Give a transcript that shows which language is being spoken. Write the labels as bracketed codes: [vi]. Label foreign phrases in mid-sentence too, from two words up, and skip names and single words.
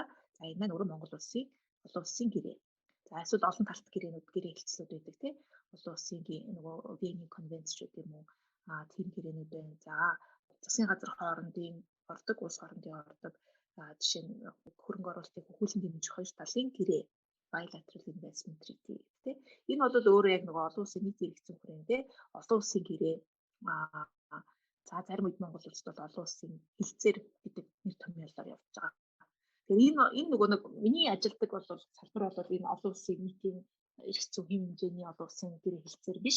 [mn] За энэ маань өөрөө Монгол улсын олон улсын гэрээ. За эсвэл олон талт гэрээ хэлцлүүд байдаг тийм. Олон улсын нөгөө Вений конвенц ч гэдэг юм уу. Тийм гэрээнүүд байна. За засгийн газар хоорондын ордог, улс хоорондын ордог жишээ нь хөрөнгө оруулалтыг хөхүүлэн дэмжих хоёр талын гэрээ. [en] Bilateral investment treaty гэдэг. [mn] Энэ бол өөрөө яг нөгөө олон улсын нийт эрх зүйн хүрээнд олон улсын гэрээ за зарим үед Монгол улсад бол олон улсын хэлцээр гэдэг нэр томьёолоор явж байгаа. Тэгэхээр энэ нөгөө нэг миний ажилдаг бол салбар бол энэ олон улсын нийтийн эрх зүйн хэм хэмжээний олон улсын гэрээ хэлцээр биш.